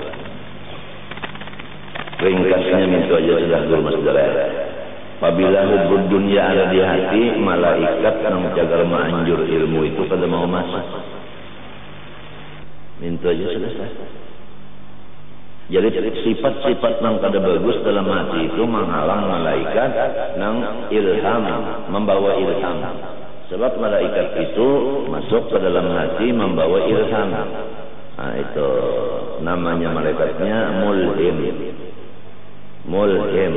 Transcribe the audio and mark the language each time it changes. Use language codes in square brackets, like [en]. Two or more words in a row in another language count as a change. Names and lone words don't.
[id] Ringkasnya minta aja sudah guru saudara. Apabila [ar] hubud dunia [id] ada di hati, malaikat yang menjaga menganjur ilmu itu kada mau masuk. Minta aja selesai. Jadi sifat-sifat yang kada bagus dalam hati itu menghalang malaikat yang ilham, membawa ilham. Sebab malaikat itu masuk ke dalam hati membawa ilham. Nah itu namanya malaikatnya mulhim. Mulhim.